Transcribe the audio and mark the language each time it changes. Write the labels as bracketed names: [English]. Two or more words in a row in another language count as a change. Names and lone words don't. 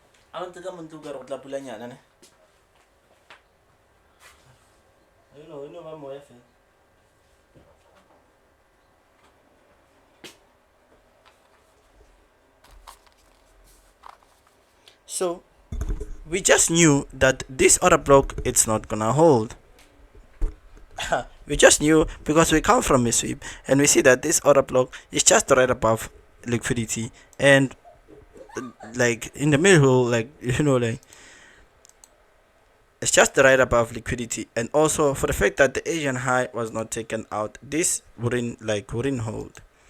[Tswana] a ntse ka montle o ka re go tla pulanyana ne eno ba moya fela. [English] So we just knew that this order block it's not gonna hold. We just knew because we come from a sweep and we see that this order block is just right above liquidity and like in the middle, like like it's just right above liquidity, and also for the fact that the Asian high was not taken out, this wouldn't hold.